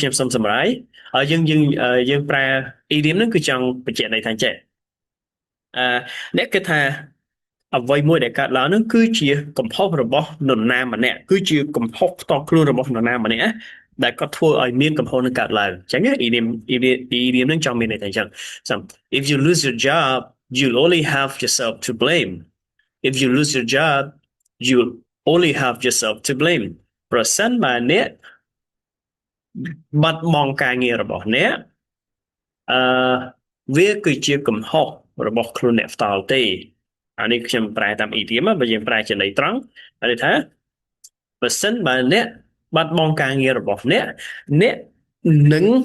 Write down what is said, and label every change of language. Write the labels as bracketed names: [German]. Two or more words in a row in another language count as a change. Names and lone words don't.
[Khmer] ខ្ញុំសូមសម្រាយយើងប្រើ idiom ហ្នឹងគឺចង់បញ្ជាក់ន័យថាចេះអ្នកគិតថាអ្វីមួយដែលកើតឡើងហ្នឹងគឺជាកំហុសរបស់នរណាម្នាក់គឺជាកំហុសផ្ទាល់ខ្លួនរបស់នរណាម្នាក់ដែលគាត់ធ្វើឲ្យមានកំហុសនឹងកើតឡើងអញ្ចឹង idiom នឹងចង់មានន័យថាអញ្ចឹង [English] so if you lose your job you'll only have yourself to blame if you lose your job you'll only have yourself to blame [Khmer] ប្រសិនបើអ្នក បាត់បង់ការងាររបស់អ្នកអឺវាគឺជាកំហុសរបស់ខ្លួនអ្នកផ្ទាល់ទេអានេះខ្ញុំប្រែតាម idiom បើយើងប្រែជាន័យត្រង់ហើយថាបើសិនបើអ្នកបាត់បង់ការងាររបស់អ្នកនឹង